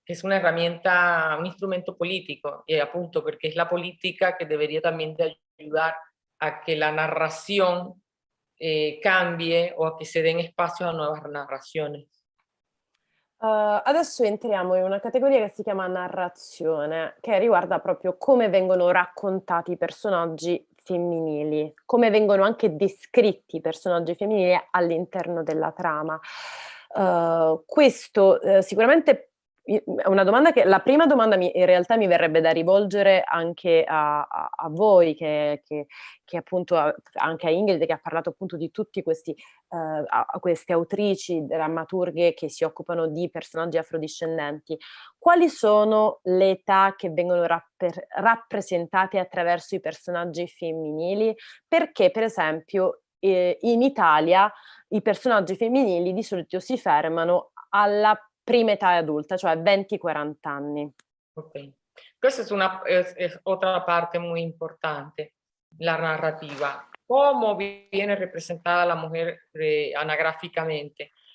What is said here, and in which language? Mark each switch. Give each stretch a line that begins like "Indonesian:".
Spanish: es una herramienta, un instrumento político, y
Italian: appunto perché
Spanish: es la politica
Italian: che
Spanish: debería también de ayudar a que la narración cambie o
Italian: a che
Spanish: se den espacios a nuevas narraciones.
Italian: Adesso entriamo in una categoria che si chiama narrazione, che riguarda proprio come vengono raccontati i personaggi femminili, come vengono anche descritti i personaggi femminili all'interno della trama. Questo, sicuramente è una domanda che la prima domanda in realtà mi verrebbe da rivolgere anche a voi che appunto anche a Ingrid, che ha parlato appunto di tutti questi a queste autrici, drammaturghe che si occupano di personaggi afrodiscendenti. Quali sono le età che vengono rappresentate attraverso i personaggi femminili? Perché per esempio in Italia i personaggi femminili di solito si fermano alla prima età adulta, cioè 20-40 anni. Ok. Questa
Spanish: es otra parte muy importante, la narrativa. ¿Cómo viene representada la mujer anagráficamente?